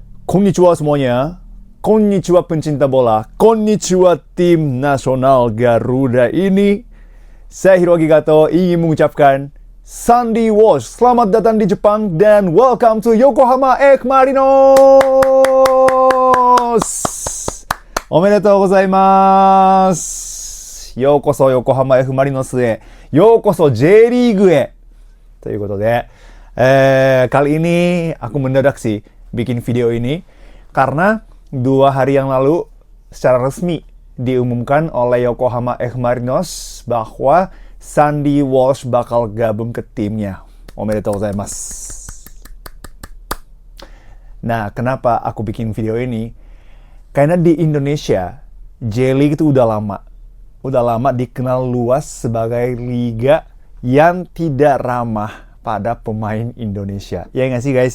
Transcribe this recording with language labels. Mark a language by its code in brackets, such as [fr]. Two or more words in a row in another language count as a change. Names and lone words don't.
[id] Konnichiwa semuanya. Konnichiwa pencinta bola. Konnichiwa tim nasional Garuda ini. Saya Hiroaki Gato ingin mengucapkan Sandy Walsh, selamat datang di Jepang dan [en] welcome to [id] Yokohama F Marinos. [ja] おめでとうございます. Yokoso Yokohama F Marinos へ。Yokoso J リーグへ。ということで、 [id] kali ini aku mendadak sih bikin video ini karena 2 hari yang lalu secara resmi diumumkan oleh Yokohama F Marinos bahwa Sandy Walsh bakal gabung ke timnya. [ja] おめでとうございます. [id] Nah, kenapa aku bikin video ini? Karena di Indonesia, J-League itu udah lama dikenal luas sebagai liga yang tidak ramah pada pemain Indonesia. Ya nggak sih guys?